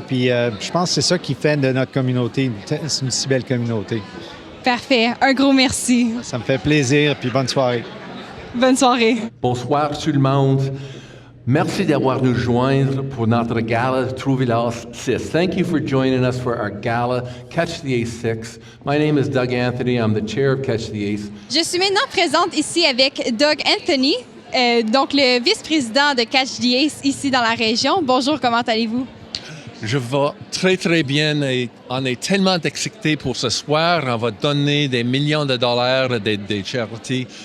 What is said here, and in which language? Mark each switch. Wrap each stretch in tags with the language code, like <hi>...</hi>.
<fr>Puis je pense que c'est ça qui fait de notre communauté une si belle communauté. Parfait. Un gros merci. Ça me fait plaisir. Puis bonne soirée. Bonne soirée. Bonsoir tout le monde. Merci d'avoir nous joindre pour notre gala Trouver l'As 6.</fr> <en>Thank you for joining us for our gala Catch the Ace 6. My name is Doug Anthony. I'm the chair of Catch the Ace.</en> <fr>Je suis maintenant présente ici avec Doug Anthony, donc le vice-président de Catch the Ace ici dans la région. Bonjour, comment allez-vous? Je vais très, très bien et on est tellement excités pour ce soir. On va donner des millions de dollars à des charités.</fr>